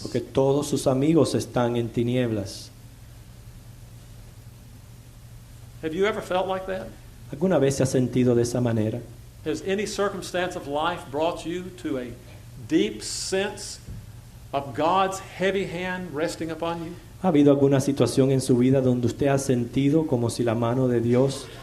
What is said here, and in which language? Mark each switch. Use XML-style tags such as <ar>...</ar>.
<es>porque todos sus amigos están en tinieblas.</es> <en>Have you ever felt like that?</en> <es>¿Alguna vez se ha sentido de esa manera?</es> <en>Has any circumstance of life brought you to a deep sense of God's heavy hand resting upon you?</en> <es>¿Ha habido alguna situación en su vida donde usted ha sentido como si la mano de Dios,</es>